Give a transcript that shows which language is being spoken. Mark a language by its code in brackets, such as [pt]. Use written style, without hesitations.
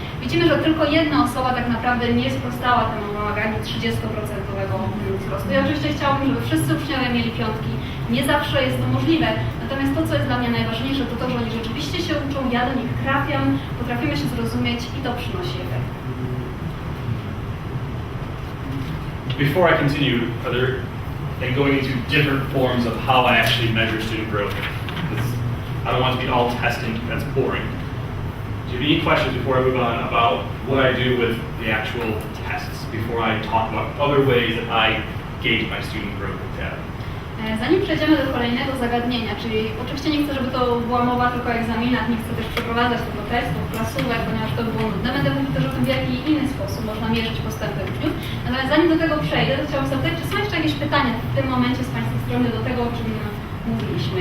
[pl] Widzimy, że tylko jedna osoba tak naprawdę nie sprostała temu wymaganiu 30% wzrostu. Ja oczywiście chciałabym, żeby wszyscy uczniowie mieli piątki. Nie zawsze jest to możliwe, natomiast to, co jest dla mnie najważniejsze, to to, że oni rzeczywiście się uczą, ja do nich trafiam, potrafimy się zrozumieć i to przynosi efekt. [en] Before I continue further and going into different forms of how I actually measure student growth, because I don't want to be all testing, that's boring. Do you have any questions before I move on about what I do with the actual tests, before I talk about other ways that I gauge my student growth with data? [pl] Zanim przejdziemy do kolejnego zagadnienia, czyli oczywiście nie chcę, żeby to była mowa tylko o egzaminach, nie chcę też przeprowadzać tego testu, klasówek, ponieważ to by było nudne. Będę mówić też o tym, w jaki inny sposób można mierzyć postępy uczniów. Natomiast zanim do tego przejdę, to chciałabym zapytać, czy są jeszcze jakieś pytania w tym momencie z Państwa strony do tego, o czym mówiliśmy.